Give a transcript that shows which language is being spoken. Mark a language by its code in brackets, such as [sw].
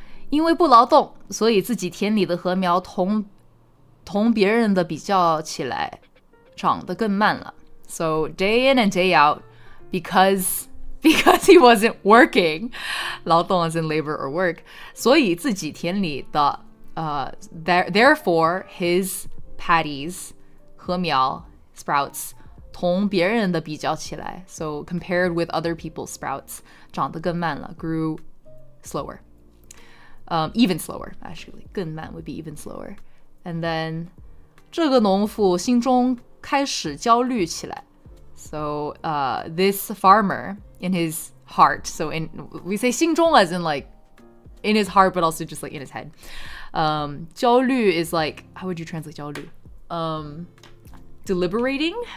[zh] 因为不劳动，所以自己田里的禾苗同别人的比较起来，长得更慢了。 [en] So day in and day out, because he wasn't working, 劳动 as in labor or work, [zh] 所以自己田里的 [en] therefore his paddies 禾苗 sprouts [zh] 同别人的比较起来 [en] so compared with other people's sprouts [zh] 长得更慢了 [en] grew slower. Even slower actually 更慢 would be even slower. And then [zh] 这个农妇心中开始焦虑起来. [en] So this farmer in his heart, so we say 心中 as in like in his heart but also just like in his head. 焦虑 is like, how would you translate 焦虑? Deliberating?